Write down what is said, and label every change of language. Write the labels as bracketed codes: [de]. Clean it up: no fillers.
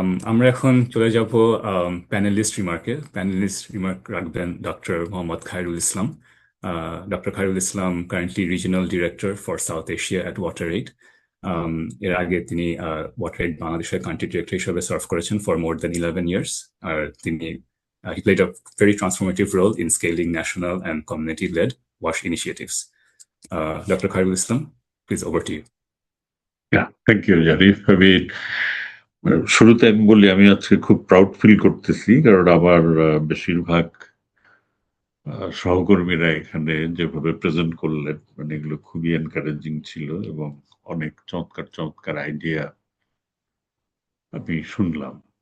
[bn] আমরা এখন চলে যাব প্যানেলিস্ট রিমার্কে। প্যানেলিস্ট রিমার্ক রাখবেন doctor Mohammad Khairul Islam. [en] Doctor Khairul Islam currently regional director for South Asia at WaterAid. [bn] এর আগে তিনি ওয়াটারএইড বাংলাদেশের কান্ট্রি ডিরেক্টর হিসেবে সার্ভ করেছেন [en] For more than 11 years. [bn] আর তিনি [en] he played a very transformative role in scaling national and community-led WASH initiatives. Dr. Khairul Islam, please, over to you. Thank you Zarif. [bn] আমি শুরুতে আমি বলি, আমি আজকে খুব প্রাউড ফিল করতেছি, কারণ আমার বেশিরভাগ সহকর্মীরা এখানে যেভাবে প্রেজেন্ট করলেন, মানে এগুলো খুবই এনকারেজিং ছিল এবং অনেক চমৎকার চমৎকার আইডিয়া আমি শুনলাম।